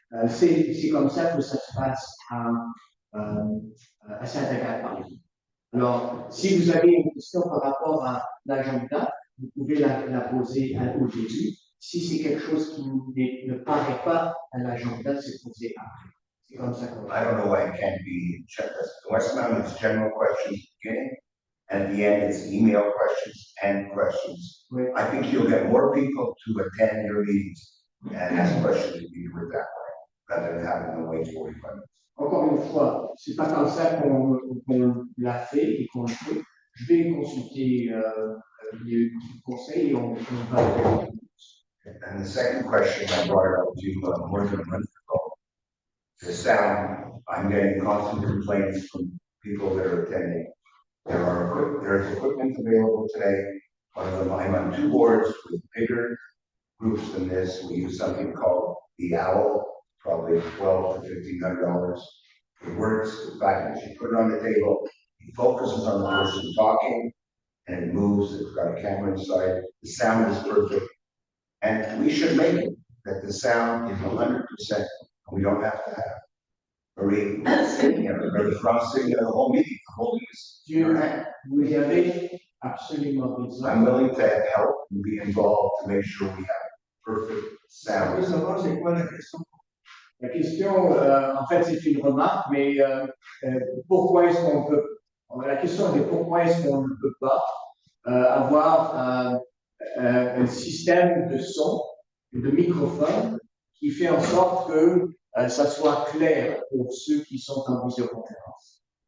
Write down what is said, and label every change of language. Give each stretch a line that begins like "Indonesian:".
French: C'est comme ça que ça se passe à Saint-Agathe, par exemple. Alors, si vous avez une question par rapport à l'agenda, vous pouvez la poser au début. Si c'est quelque chose qui ne paraît pas à l'agenda, c'est posé après. C'est comme ça qu'on va.
English: I don't know why it can't be checked. Westmount is general questions at the beginning, and at the end it's email questions and questions.
French: Oui.
English: I think you'll get more people to attend your meetings and ask questions if you do it that way, rather than having to wait 45 minutes.
French: Encore une fois, c'est pas comme ça qu'on l'a fait et qu'on le fait. je vais consulter les conseils et on va.
English: And the second question I brought up to you more than a month ago. The sound, I'm getting constant complaints from people that are attending. There's equipment available today. One of them, I'm on 2 boards with bigger groups than this. We use something called the Owl, probably $1,200 to $1,500. It works, the fact that you put it on the table, it focuses on the person talking, and it moves, it's got a camera inside, the sound is perfect. And we should make it that the sound is 100%, and we don't have to have Marie sitting here, or the front sitting there the whole meeting, holding this.
French: Vous avez absolument raison.
English: I'm willing to help and be involved to make sure we have perfect sound.
French: savoir c'est quoi la question? La question, en fait, c'est une remarque, mais pourquoi est-ce qu'on peut. La question est pourquoi est-ce qu'on ne peut pas avoir un système de son, de microphone, qui fait en sorte que ça soit clair pour ceux qui sont en visioconférence.